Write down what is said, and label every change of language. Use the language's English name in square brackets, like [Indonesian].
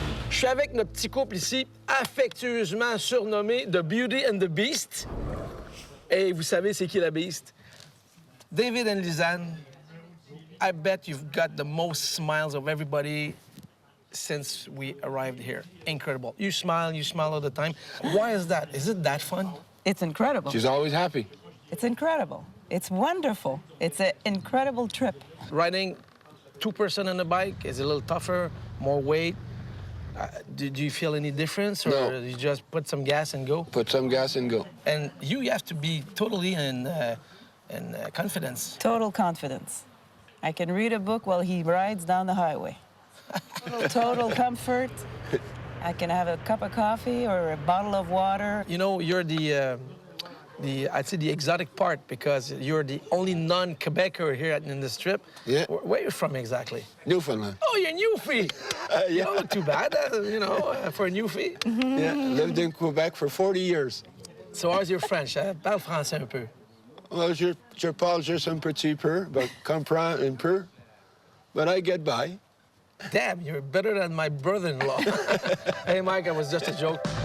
[French] Je suis avec notre petit couple ici, affectueusement surnommé The Beauty and the Beast. Et vous savez c'est qui la Beast? [English] David and Lisanne, I bet you've got the most smiles of everybody since we arrived here. Incredible. You smile all the time. Why is that? Is it that fun? It's incredible. She's always happy. It's incredible. It's wonderful. It's an incredible trip. Riding two-person on a bike is a little tougher, more weight. Do you feel any difference, or No. you just put some gas and go? Put some gas and go. And you have to be totally in confidence. Total confidence. I can read a book while he rides down the highway. Total comfort. I can have a cup of coffee or a bottle of water. You know, you're I'd say the exotic part, because you're the only non-Quebecer here in this trip. Yeah. Where are you from exactly? Newfoundland. Oh, you're Newfie. Yeah. Oh, too bad, for a Newfie. Yeah, lived in Quebec for 40 years. So how's your French? [French] Parle français un peu. [English] Well, je parle juste un petit peu, but comprends un peu. But I get by. Damn, you're better than my brother-in-law. Hey, Mike, it was just a joke.